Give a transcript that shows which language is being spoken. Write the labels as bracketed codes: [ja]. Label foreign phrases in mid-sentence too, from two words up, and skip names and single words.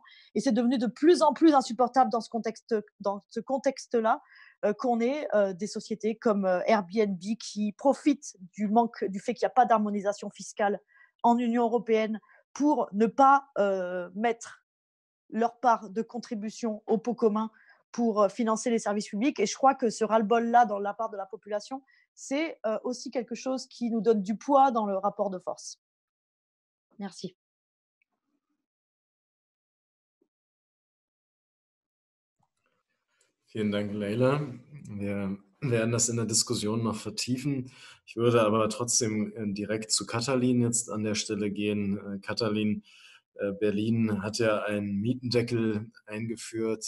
[fr] Et c'est devenu de plus en plus insupportable dans ce contexte-là qu'on ait des sociétés comme Airbnb qui profitent du fait qu'il n'y a pas d'harmonisation fiscale en Union européenne pour ne pas mettre leur part de contribution au pot commun pour financer les services publics. Et je crois que ce ras-le-bol-là, dans la part de la population, c'est aussi quelque chose qui nous donne du poids dans le rapport de force. Merci. [de] Vielen Dank, Leila. Wir werden das in der Diskussion noch vertiefen. Ich würde aber trotzdem direkt zu Katalin jetzt an der Stelle gehen. Katalin, Berlin hat ja einen Mietendeckel eingeführt.